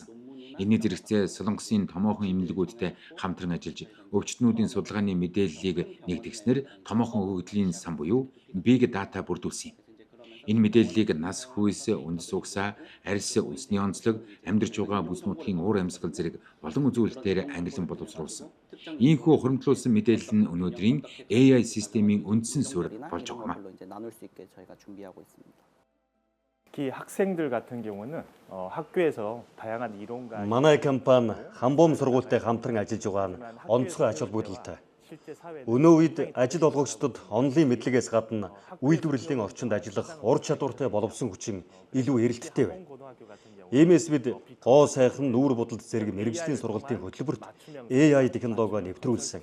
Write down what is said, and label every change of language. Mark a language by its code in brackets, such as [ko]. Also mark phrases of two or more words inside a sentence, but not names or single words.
[mn] Энэний зэрэгцээ Солонгосын томоохон эмнэлгүүдтэй хамтран ажиллаж, өвчтнүүдийн судалгааны мэдээллийг нэгтгэснээр томоохон өгөгдлийн сан буюу [en] Big Data [mn] бүрдүүлсэн юм. Энэ мэдээллийг нас, хүйс, үндэс угсаа, арьс, үндэсний онцлог, амьдарч байгаа бүс нутгийн уур амьсгал зэрэг олон үзүүлэлтээр ангилан боловсруулсан. Ийхүү хуримтлуулсан мэдээлэл нь өнөөдрийн AI системийн үндсэн суурь болж байгаа юм. [ko] 특히 학생들 같은 경우는 학교에서 다양한 이론과 [mn] Манай компани Хамбом сургуультай хамтран ажиллаж байгаа нь онцгой ач холбогдолтой. Өнөө үед ажил олгогчдод онлын мэдлэгээс гадна үйлдвэрлэлийн орчинд ажиллах ур чадвартай боловсон хүчин илүү эрэлттэй байна. Иймээс бид гоо сайхан нүүр будалд зэрэг мэрэгжлийн сургалтын хөтөлбөрт AI технологио нэвтрүүлсэн.